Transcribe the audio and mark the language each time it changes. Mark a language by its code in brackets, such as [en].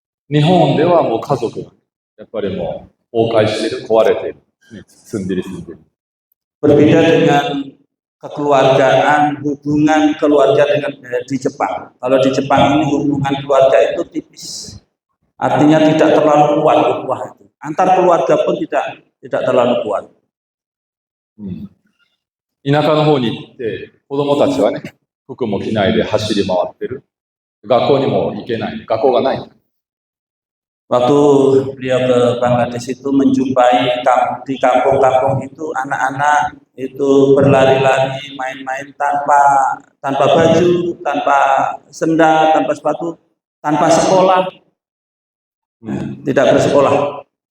[ja] 日本ではもう家族がやっぱりもう崩壊してる、壊れてる、ね、住んでる。 [id] Berbeda dengan kekeluargaan, hubungan keluarga dengan di Jepang. Kalau di Jepang ini hubungan keluarga itu tipis, artinya tidak terlalu kuat ukhuwah itu. Antar keluarga pun tidak terlalu kuat. [ja] 田舎の方に行って子供たちはね、服も着ないで走り回ってる。学校にも行けない、学校がない。 [id] Waktu beliau ke Bangladesh itu menjumpai di kampung-kampung itu anak-anak itu berlari-lari, main-main tanpa baju, tanpa sendal, tanpa sepatu, tanpa sekolah, tidak bersekolah.